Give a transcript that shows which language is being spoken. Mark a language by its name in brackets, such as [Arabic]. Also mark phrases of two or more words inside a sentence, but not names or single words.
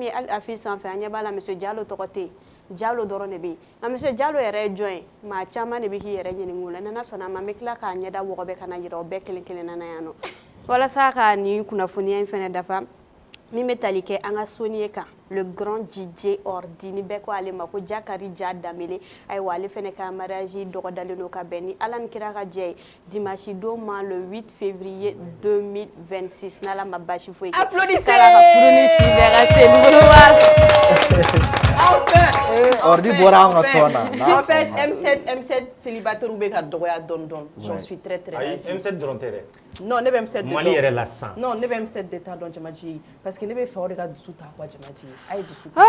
[Bambara] min hali affiche sanfɛ an ɲɛ b'a la monsieur Diallo tɔgɔ tɛ yen Diallo dɔrɔn de bɛ yen nka monsieur Diallo yɛrɛ ye jɔn ye maa caman de bɛ k'i yɛrɛ ɲininka o la n'Ala sɔnna a ma n bɛ tila k'a ɲɛda wɔgɔbɛ ka na yira o bɛɛ kelen kelenna na yan nɔ walasa ka nin kunnafoniya in fɛnɛ dafa min bɛ tali kɛ an ka soni ye kan [French] le grand [Bambara] DJ Ordi ni bɛɛ ko ale ma ko Jakari Ja Danbele ayiwa ale fɛnɛ ka mariage dɔgɔdalen don ka bɛn ni Ala ni kira ka jɛ ye dimanche don ma [French] le 8 février 2026 [Bambara] n'Ala ma basi foyi kɛ [French] applaudissez [Bambara] k'Ala ka furu ni si bɛɛ ka se [French] enfin [Bambara] Ordi bɔra an ka tɔn na. [French] En fait M7 célibataire [Bambara] bɛ ka dɔgɔya dɔɔni [French] j'en suis très [Bambara] ayi [French] ravi. [Bambara] M7 dɔrɔn tɛ dɛ Non ne bɛ M7 de Mali yɛrɛ la san non ne bɛ M7 de ta dɔn Jamaji [French] parce que [Bambara] ne bɛ fɛ o de ka dusu ta quoi Jamaji a ye dusu ta.